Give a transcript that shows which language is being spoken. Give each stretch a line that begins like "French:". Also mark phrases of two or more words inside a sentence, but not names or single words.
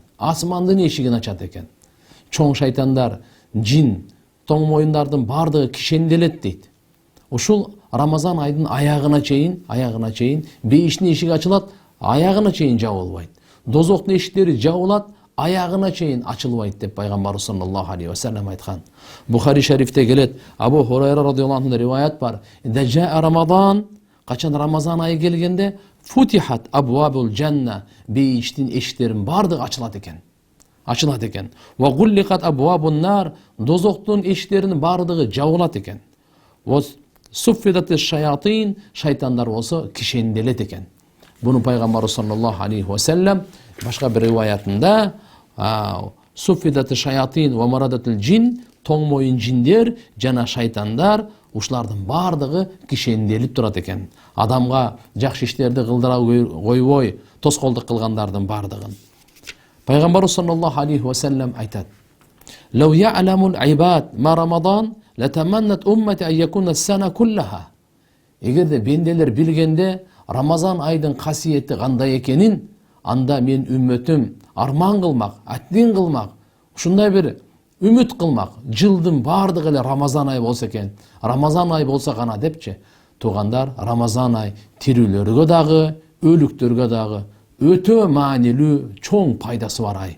Kyrgyz: Асмандын эшигин ачат экен. Чоң шайтандар, жин, тоң моюндардын бардыгы кишенделет дейт. Ушул Рамазан айдын аягына чейин бейиштин эшиги ачылат, аягына чейин жабылбайт. Дозоктун эшиктери жабылат, аягына чейин ачылбайт деп пайгамбар
Arabic: صلى الله عليه وسلم
Kyrgyz: айткан. Бухари шарифте келет, Абу Хурайра
Arabic: رضي الله عنه
Kyrgyz: риваят бар. Даджа Рамазан, качан Рамазан айы келгенде,
Arabic: فتحت أبواب الجنة,
Kyrgyz: бейиштин эшиктерин бардыгы ачылат экен.
Arabic: وغلقت أبواب النار,
Kyrgyz: дозоктун эшиктеринин бардыгы жабылат экен.
Arabic: وصفدت الشياطين,
Kyrgyz: шайтандар болсо кишенделет экен. Буну пайгамбар
Arabic: صلى الله عليه وسلم
Kyrgyz: башка бир риваятында
Arabic: صفدت الشياطين ومردة الجن,
Kyrgyz: тоң моюн жиндер жана шайтандар ушулардын бардыгы кишенделип турат экен. Адамга жакшы иштерди кылдыра койбой тоскоолдук кылгандардын бардыгын. Пайгамбар
Arabic: صلى الله عليه وسلم
Kyrgyz: айтат:
Arabic: "لو يعلم العباد ما رمضان لتمنت أمتي أن تكون السنة كلها."
Kyrgyz: Эгерде бенделер билгенде Рамазан айдын касиети кандай экенин, анда мен үммөтүм арман кылмак, аттин кылмак, ушундай бир үмүт кылмак, жылдын бардыгы эле Рамазан айы болсо экен. Рамазан айы болсо гана депчи. Тугандар, Рамазан ай тирүүлөргө дагы, өлүктөргө дагы өтө маанилүү, чоң пайдасы бар ай.